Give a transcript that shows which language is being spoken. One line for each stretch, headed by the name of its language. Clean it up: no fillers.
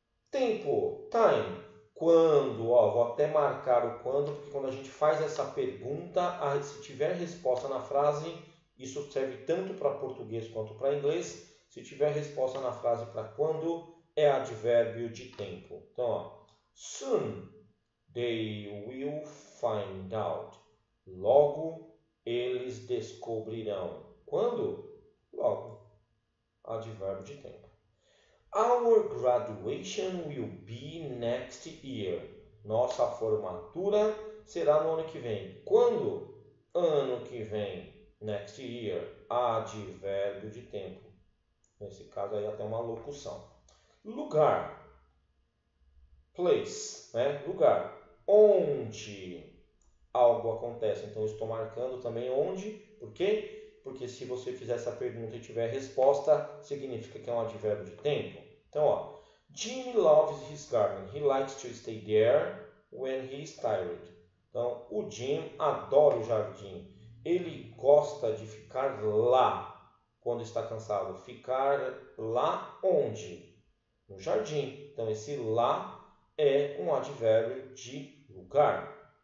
Portuguese: Tempo, time. Quando, vou até marcar o quando, porque quando a gente faz essa pergunta, se tiver resposta na frase, isso serve tanto para português quanto para inglês. Se tiver resposta na frase para quando, é advérbio de tempo. Então,
English: soon they will find out.
Portuguese: Logo eles descobrirão. Quando? Logo. Advérbio de tempo.
English: Our graduation will be next year.
Portuguese: Nossa formatura será no ano que vem. Quando? Ano que vem.
English: Next year.
Portuguese: Advérbio de tempo. Nesse caso aí até uma locução. Lugar. Place, né? Lugar. Onde algo acontece. Então, eu estou marcando também onde. Por quê? Porque se você fizer essa pergunta e tiver resposta, significa que é um advérbio de tempo.
English: Então, Jimmy loves his garden. He likes to stay there when he is tired.
Portuguese: Então, o Jim adora o jardim. Ele gosta de ficar lá quando está cansado. Ficar lá onde? No jardim. Então, esse lá é um advérbio de lugar.